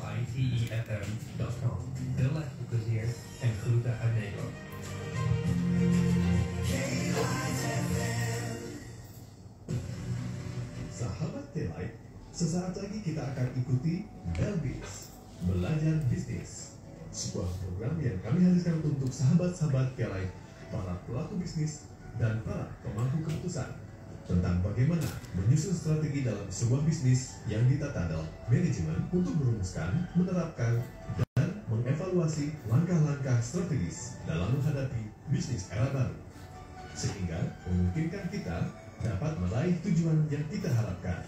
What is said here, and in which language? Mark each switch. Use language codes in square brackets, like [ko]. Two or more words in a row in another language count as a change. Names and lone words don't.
[nl] icefm.com. Veel plezier en groeten uit Nederland. [id] Sahabat K-Light, sesaat lagi kita akan ikuti Belbis, Belajar Bisnis. Sebuah program yang kami hadirkan untuk sahabat-sahabat K-Light, para pelaku bisnis, dan para pemangku keputusan tentang bagaimana menyusun strategi dalam sebuah bisnis yang ditata dalam manajemen untuk merumuskan, menerapkan, dan mengevaluasi langkah-langkah strategis dalam menghadapi bisnis era baru, sehingga memungkinkan kita dapat meraih tujuan yang kita harapkan.